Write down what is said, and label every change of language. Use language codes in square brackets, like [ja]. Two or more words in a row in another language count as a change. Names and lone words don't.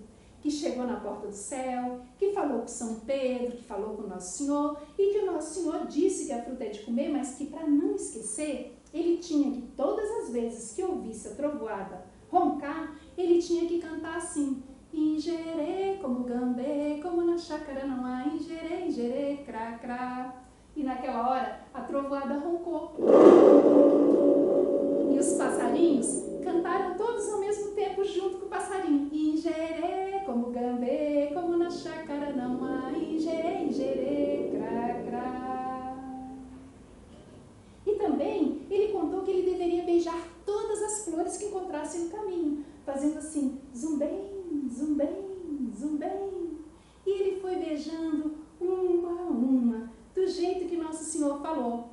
[pt] Que chegou na porta do céu, que falou com São Pedro, que falou com Nosso Senhor e que o Nosso Senhor disse que a fruta é de comer, mas que para não esquecer, ele tinha que todas as vezes que ouvisse a trovoada roncar, ele tinha que cantar assim: ingerê como gambê, como na chácara não há, ingerê, ingerê, crá, crá. E naquela hora a trovoada roncou. E os passarinhos cantaram todos ao mesmo tempo junto com o passarinho: ingerê como gambê, como na chácara não há, ingerê, ingerê, crá, crá. E também ele contou que ele deveria beijar todas as flores que encontrasse no caminho, fazendo assim: zumbem, zumbem, zumbem. E ele foi beijando uma a uma, do jeito que Nosso Senhor falou.